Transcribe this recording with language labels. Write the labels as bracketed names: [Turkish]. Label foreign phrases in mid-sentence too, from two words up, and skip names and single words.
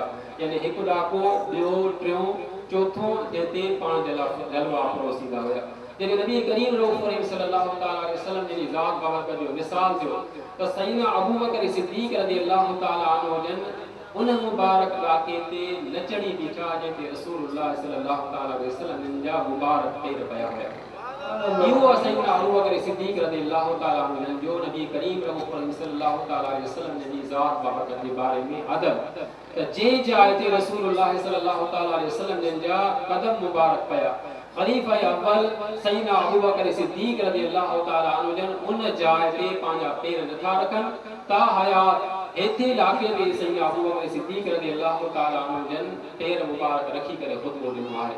[Sindhi] यानी हिकु ॾाको ॿियो टियों चौथों जंहिंते पाण जलवा फ़रोज़ थींदा हुया। जॾहिं नबी करीम रऊफ़ [Arabic] صلى الله تعالى عليه وسلم [Sindhi] जी ज़ात बाबरकत जो मिसाल थियो त सैयदना अबू बकर सिद्दीक़ [Arabic] رضي الله تعالى عنه [Sindhi] जन उन मुबारक ॾाके ते नचणी बीठा जंहिंते रसूलुल्लाह [Arabic] صلى الله تعالى عليه وسلم [Sindhi] जा मुबारक पेर पिया हुया। इहो सैयदना अबू बकर सिद्दीक़ [Arabic] رضي الله تعالى عنه [Sindhi] जो नबी करीम रऊफ़ [Arabic] صلى الله تعالى عليه وسلم [Sindhi] जी ज़ात बाबरकत जे बारे में अदब त जंहिं जाइ ते रसूलुल्लाह [Arabic] صلى الله تعالى عليه وسلم [Sindhi] जा कदम मुबारक पिया खलीफ़ा अव्वल सैयदना अबू बकर सिद्दीक़ [Arabic] رضي الله تعالى عنه [Sindhi] जन उन जाइ ते पंहिंजा पेर नथा रखनि ता हयात हेठे ॾाके ते सैयदना अबू बकर सिद्दीक़ [Arabic] رضي الله تعالى عنه [Sindhi] जन पेर मुबारक रखी करे ख़ुतबो ॾिनो आहे।